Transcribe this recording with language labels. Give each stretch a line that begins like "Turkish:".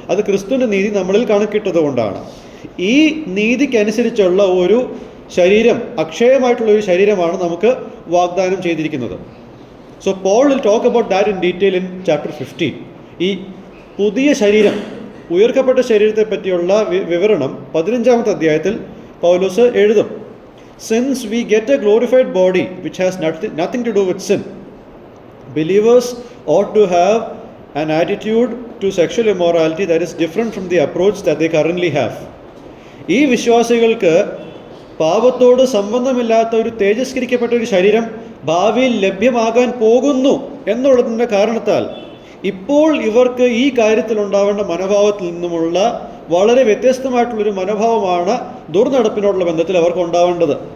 Malayalam: അത് ക്രിസ്തുവിൻ്റെ നീതി നമ്മളിൽ കണക്കിട്ടത് കൊണ്ടാണ്. ഈ നീതിക്കനുസരിച്ചുള്ള ഒരു ശരീരം, അക്ഷയമായിട്ടുള്ളൊരു ശരീരമാണ് നമുക്ക് വാഗ്ദാനം ചെയ്തിരിക്കുന്നത്.
English: So Paul will talk about that in detail in chapter 15.
Malayalam: ഈ പുതിയ ശരീരം, ഉയർക്കപ്പെട്ട ശരീരത്തെ പറ്റിയുള്ള വിവരണം 15ാമത്തെ അധ്യായത്തിൽ പൗലോസ് എഴുതും.
English: Since we get a glorified body which has nothing to do with sin, believers ought to have an attitude to sexual immorality that is different from the approach that they currently have.
Malayalam: ഈ വിശ്വാസികൾക്ക് പാപത്തോട് സംബന്ധമില്ലാത്ത ഒരു തേജസ്കരിക്കപ്പെട്ട ഒരു ശരീരം ഭാവിയിൽ ലഭ്യമാകാൻ പോകുന്നു എന്നുള്ളതിൻ്റെ കാരണത്താൽ ഇപ്പോൾ ഇവർക്ക് ഈ കാര്യത്തിൽ ഉണ്ടാവേണ്ട മനോഭാവത്തിൽ നിന്നുമുള്ള വളരെ വ്യത്യസ്തമായിട്ടുള്ളൊരു മനോഭാവമാണ് ദുർനടപ്പിനോടുള്ള ബന്ധത്തിൽ അവർക്ക് ഉണ്ടാവേണ്ടത്.